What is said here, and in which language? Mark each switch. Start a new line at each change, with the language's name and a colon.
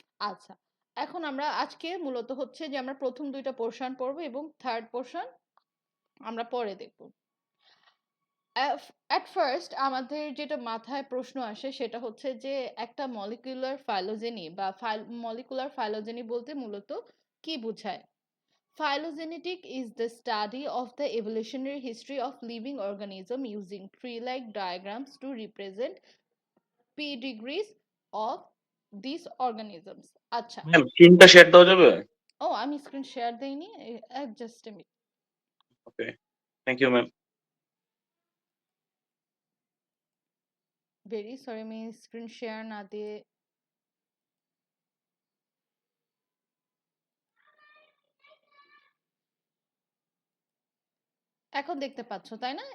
Bangla: আচ্ছা, এখন আমরা আজকে মূলত হচ্ছে যে আমরা প্রথম দুইটা পোর্শন পড়বো এবং থার্ড পোর্শন আমরা পরে দেখব। অ্যাট ফার্স্ট আমাদের যেটা মাথায় প্রশ্ন আসে সেটা হচ্ছে যে একটা মলিকুলার ফাইলোজেনি বা মলিকুলার ফাইলোজেনি বলতে মূলত কি বোঝায়?
English: Phylogenetic is the study of the evolutionary history of living organism using tree-like diagrams to represent pedigrees of these organisms.
Bangla: আচ্ছা, ম্যাম স্ক্রিনটা শেয়ার দেওয়া যাবে? ও আমি স্ক্রিন শেয়ার দেইনি, just a minute. Okay, thank you ma'am. Very sorry, আমি screen share না দিয়ে এখন দেখতে পাচ্ছ তাই না?